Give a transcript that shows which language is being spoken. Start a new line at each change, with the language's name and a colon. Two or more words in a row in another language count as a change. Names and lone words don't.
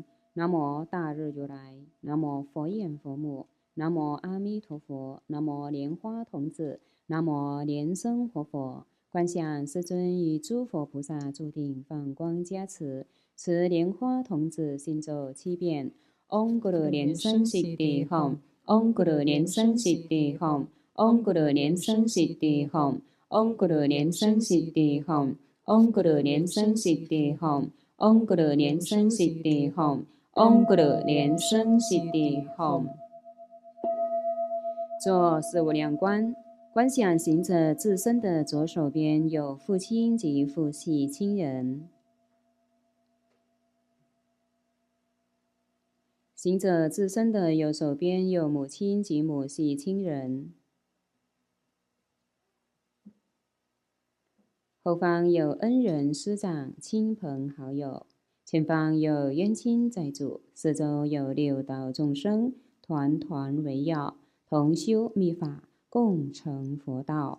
Chinese: 南无大日如来，南无佛眼佛母，南无阿弥陀佛，南无莲花童子，南无莲生活佛。观想世尊与诸佛菩萨注定放光加持，持莲花童子行走7 遍。
Vietnamese: Om Guru Liên Sanh Siddhi Hom, Om Guru Liên Sanh Siddhi Hom, Om Guru Liên Sanh Siddhi Hom, Om Guru Liên Sanh Siddhi Hom, Om Guru Liên Sanh Siddhi Hom, Om Guru Liên Sanh Siddhi Hom, Om Guru Liên Sanh Siddhi Hom。
Chinese: 做四无量观，观想行者自身的左手边有父亲及父系亲人。行者自身的右手边有母亲及母系亲人，后方有恩人师长、亲朋好友，前方有冤亲债主，四周有6道众生团团围绕，同修密法，共成佛道。